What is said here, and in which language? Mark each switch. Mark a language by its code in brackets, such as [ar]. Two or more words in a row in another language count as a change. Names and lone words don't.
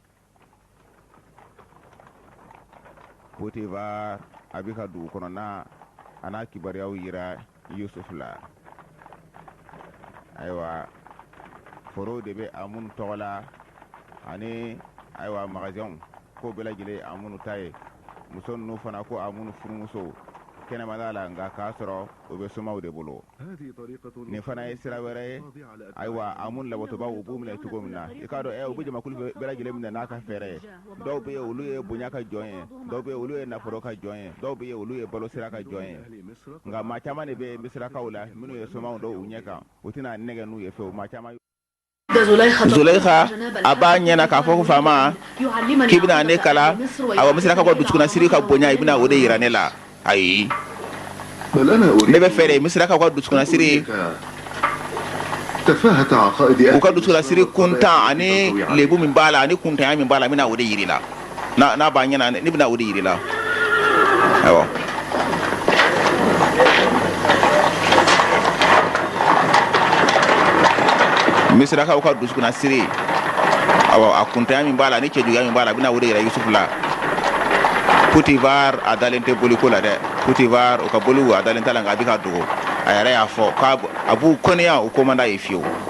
[bm] Potivar a bɛ ka dugu kɔnɔna a n'a kibaruyaw yira Yusuf la ayiwa forow de bɛ a minnu tɔgɔ la ani ayiwa magasinw ko bɛɛ lajɛlen a minnu ta ye muso ninnu fana ko a minnu furumusow kɛnɛmada la nka k'a sɔrɔ o bɛ somaw de bolo [ar] هذه طريقة [bm] nin fana ye sira wɛrɛ ye ayiwa a minnu labɔtɔbaw u b'u minɛ cogo min na i k'a dɔn u bɛ jamakulu bɛɛ lajɛlen minɛ n'a ka fɛɛrɛ ye dɔw bɛ yen olu ye bonya ka jɔn ye dɔw bɛ yen olu ye nafolo ka jɔn ye dɔw bɛ yen olu ye balo sira ka jɔn ye [ar] أهل مصر [bm] nka maa caman de bɛ misirakaw la minnu ye somaw dɔw u ɲɛ kan u tɛna nɛgɛ n'u ye fewu maa caman Zulaikha a b'a ɲɛna k'a fɔ ko faama k'i bɛna ne kala awa misirakaw ka dusukuna siri ka bonya i bɛna o de yira ne la ayi [ar] بل أنا أريد [bm] ne bɛ fɛ de misirakaw ka dusukuna siri [ar] تفاهة عقائد [bm] u [ar] أهل [bm] ka dusukuna siri kuntan ani lebu min b'a la ani kuntanya min b'a la n bɛna o de yiri la n'a b'a ɲɛna ne bɛna o de yiri la awɔ misirakaw ka dusukuna siri awɔ a kuntanya min b'a la ani cɛjuguya min b'a la a bɛna o de yira Yusuf la Potivar a dalen tɛ boliko la dɛ Potivar o ka boliw a dalen t'a la nka a bɛ ka dogo a yɛrɛ y'a fɔ k'a a b'u kɔnniya o ko man d'a ye fiyewu.